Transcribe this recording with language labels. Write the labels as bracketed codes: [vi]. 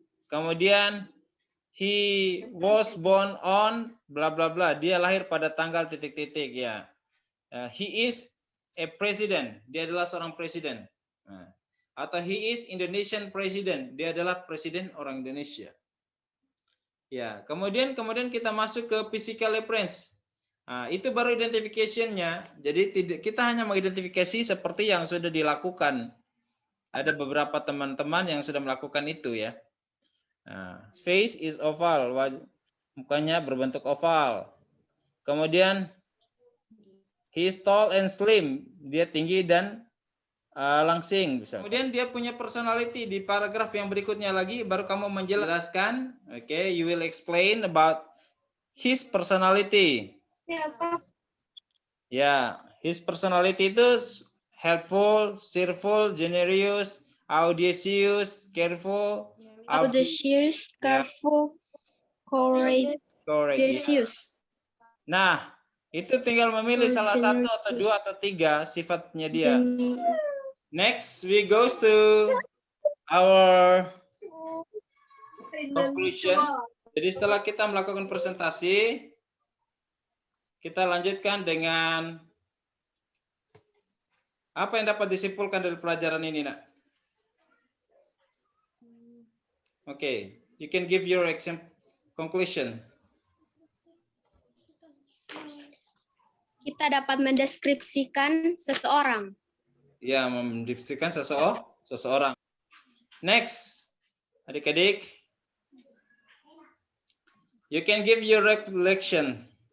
[id] Kemudian [en] he was born on bla bla bla. [id] Dia lahir pada tanggal titik-titik ya. [en] He is a president. [id] Dia adalah seorang presiden. Nah, atau [en] he is Indonesian president. [id] Dia adalah presiden orang Indonesia. Ya, kemudian kita masuk ke physical appearance. Nah, itu baru identification-nya. Jadi kita hanya mengidentifikasi seperti yang sudah dilakukan. Ada beberapa teman-teman yang sudah melakukan itu ya. Nah, [en] face is oval, [id] mukanya berbentuk oval. Kemudian [en] he is tall and slim, [id] dia tinggi dan langsing. Kemudian dia punya personality. Di paragraf yang berikutnya lagi baru kamu menjelaskan. [en] Okay, you will explain about his personality. Ya, his personality itu helpful, cheerful, generous, audacious, careful, Audacious, careful, courageous. [id] Nah, itu tinggal memilih salah satu atau dua atau tiga sifatnya dia. [en] Next, we goes to our conclusion. [id] Jadi setelah kita melakukan presentasi, kita lanjutkan dengan apa yang dapat disimpulkan dari pelajaran ini, Nak? [en] Oke, you can give your conclusion. [id] Kita dapat mendeskripsikan seseorang. Ya, mendeskripsikan seseorang. [en] Next, [id] adik-adik, [en] you can give your reflection.